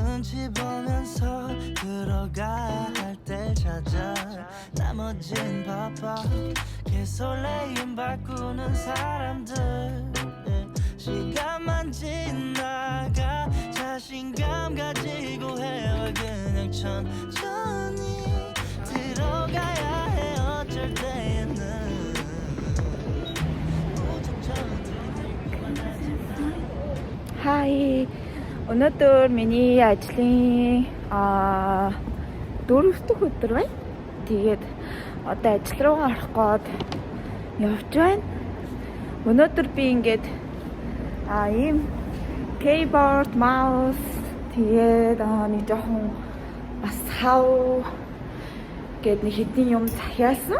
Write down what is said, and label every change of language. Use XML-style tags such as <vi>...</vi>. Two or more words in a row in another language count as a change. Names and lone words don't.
<ko>뒤집으면서 들어가 할 때 찾아 나머진 바빠 개설레임 바꾸는 사람들 시간만 지나가 자신감 가지고 해와 그냥 천천히 들어가야 해 어쩔 때에는</ko> <mn>Hi. Өнөөдөр миний ажлын 4 дахь өдөр байна. Тэгээд одоо ажил руугаа орох гээд явж байна. Өнөөдөр би ингээд ийм</mn> <en>keyboard, mouse</en> <mn>тэгээд нэг жоохон бас хав гээд нэг хэдийн юм захиалсан.</mn>